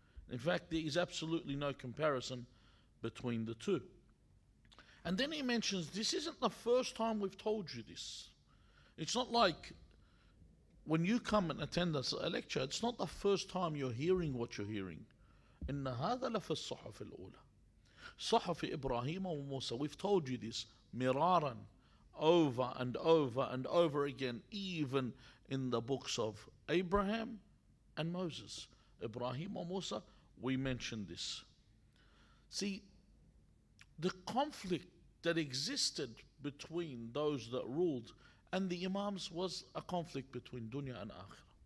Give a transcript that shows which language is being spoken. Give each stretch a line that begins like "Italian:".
English: In fact, there is absolutely no comparison between the two. And then he mentions, this isn't the first time we've told you this. It's not like when you come and attend a lecture, it's not the first time you're hearing what you're hearing.
Arabic: إن هذا لفي الصحف الأولى صحف إبراهيم وموسى.
English: We've told you this miraran, over and over and over again, even in the books of Abraham and Moses. Ibrahim or Musa, we mentioned this. See, the conflict that existed between those that ruled and the Imams was a conflict between dunya and akhirah.